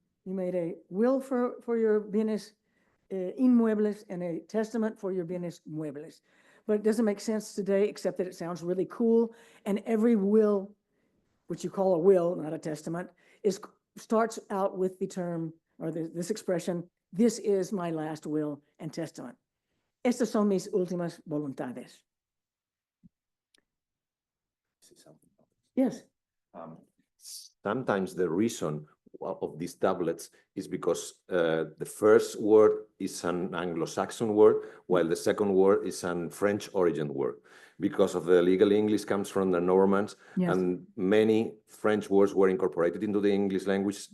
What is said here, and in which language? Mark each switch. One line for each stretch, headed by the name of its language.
English: You made a will for your bienes inmuebles and a testament for your bienes muebles. But it doesn't make sense today except that it sounds really cool. And every will, which you call a will, not a testament, starts out with the term or this expression, this is my last will and testament.
Spanish: Estas son mis últimas voluntades.
English: Yes. Sometimes the reason of these tablets is because the first word is an Anglo-Saxon word, while the second word is an French origin word. Because of the legal English comes from the Normans, yes. And many French words were incorporated into the English language.